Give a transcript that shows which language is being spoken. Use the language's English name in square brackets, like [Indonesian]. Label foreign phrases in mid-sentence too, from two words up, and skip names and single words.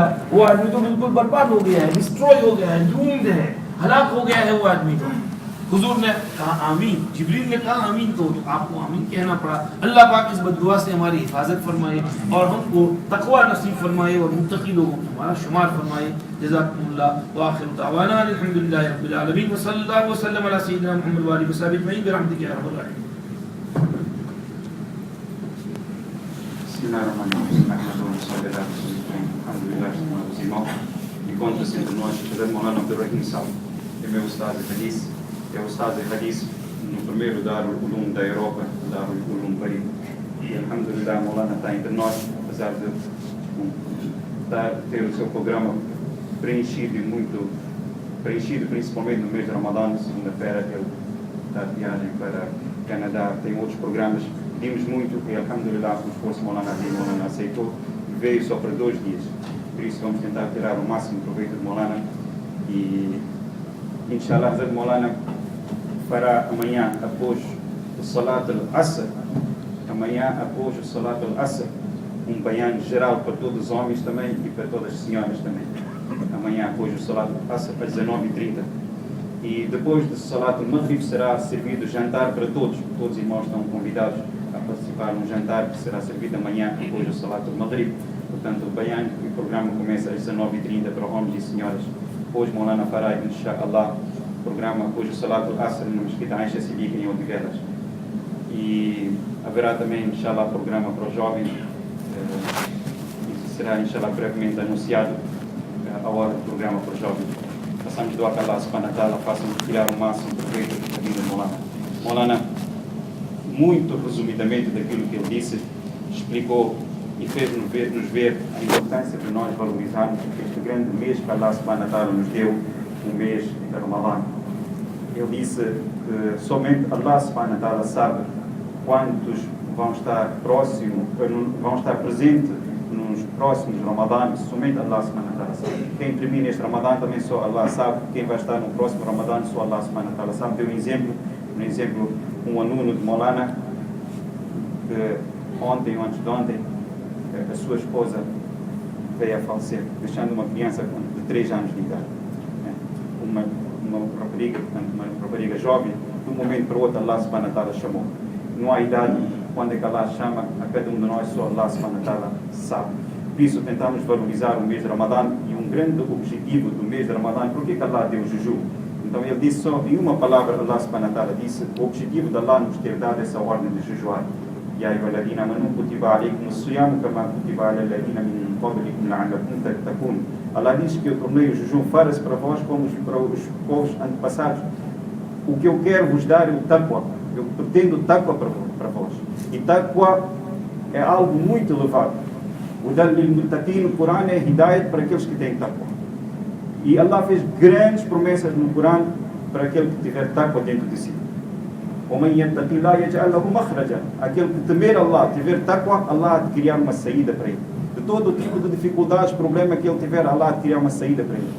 [Hindi] वो आदमी तो बिल्कुल बर्बाद हो गया है, डिस्ट्रॉय हो गया है, डूम्ड है, हलाक हो गया है वो आदमी। तो हुजूर ने कहा आमीन, जिब्रील ने कहा आमीन, तो आपको आमीन कहना पड़ा। अल्लाह पाक इस बद्दुआ से हमारी हिफाजत फरमाए और हमको तक़वा नसीब फरमाए और मुत्तकी लोगों को हमारा शुमार फरमाए। [Arabic] جزاكم الله وآخر دعوانا الحمد لله رب العالمين وصلى الله وسلم على سيدنا محمد وآله وصحبه أجمعين برحمتك يا رب العالمين. [Portuguese] Encontra-se entre nós Sheikh Maulana Abdurrahim Sal, que é meu Ustaz de Hadith, que é o Ustaz de Hadith no primeiro Darul Ulum da Europa, Darul Ulum Paris. E alhamdulillah, Maulana está entre nós, apesar de ter o seu programa preenchido e muito preenchido, principalmente no mês de Ramadã. Segunda-feira ele está de viagem para Canadá, tem outros programas. Pedimos muito e alhamdulillah, o esforço Maulana aceitou e veio só para 2 dias. por isso vamos tentar tirar o máximo proveito de Maulana e inshallah Hazrat Maulana fará amanhã após o [Arabic] صلاة العصر, [Portuguese] um bayan geral para todos os homens também e para todas as senhoras também. Amanhã após o [Arabic] صلاة العصر [Portuguese] às 19h30. E depois do [Arabic] صلاة المغرب [Portuguese] será servido jantar para todos. Todos os irmãos estão convidados a participar num jantar que será servido amanhã depois do [Arabic] صلاة المغرب. [Portuguese] Portanto, o bayan e o programa começa às 19h30 para homens e senhoras. Hoje Maulana fará, inshallah, o programa depois do [Arabic] صلاة العصر [Portuguese] no Mesquita Aisha Siddiq em Odivelas. E haverá também, inshallah, programa para os jovens. Isso será, inshallah, brevemente anunciado a hora do programa para os jovens. Passamos do [Arabic] الله سبحانه وتعالى, [Portuguese] façam tirar o máximo proveito da vida de Maulana. Maulana, muito resumidamente daquilo que ele disse, explicou e fez-nos ver a importância de nós valorizarmos este grande mês que [Arabic] الله سبحانه وتعالى [Portuguese] nos deu, o mês de Ramadã. Ele disse que somente [Arabic] الله سبحانه وتعالى [Portuguese] sabe quantos vão estar presentes nos próximos Ramadã, somente [Arabic] الله سبحانه وتعالى [Portuguese] sabe. Quem termina este Ramadã também só Allah sabe. Quem vai estar no próximo Ramadã só [Arabic] الله سبحانه وتعالى [Portuguese] sabe. Deu um exemplo, um aluno de Maulana, que ontem ou antes de ontem, a sua esposa veio a falecer, deixando uma criança de 3 anos de idade. Uma rapariga jovem, de um momento para o outro [Arabic] الله سبحانه وتعالى [Portuguese] chamou. Não há idade quando é que Allah chama a cada um de nós, só [Arabic] الله سبحانه وتعالى [Portuguese] sabe. Por isso tentamos valorizar o mês de Ramadã, e um grande objetivo do mês de Ramadã, porque que Allah deu o jejum? Então ele disse só em uma palavra, [Arabic] الله سبحانه وتعالى [Portuguese] disse, o objetivo de Allah nos ter dado essa ordem de jejuar. [Arabic] يا أيها الذين آمنوا كتب عليكم الصيام كما كتب على الذين من قبلكم لعلكم تتقون. [Portuguese] Allah diz que eu tornei o jejum farás para vós como para os povos antepassados. O que eu quero vos dar é o taqwa. Eu pretendo taqwa para vós. E taqwa é algo muito elevado. O [Arabic] دال للمتقين [Portuguese] no Corão é hidayat para aqueles que têm taqwa. E Allah fez grandes promessas no Corão para aquele que tiver taqwa dentro de si. Aquele que temer Allah, tiver taqwa, Allah há de criar uma saída para ele. De todo tipo de dificuldades, problema que ele tiver, Allah há de criar uma saída para ele.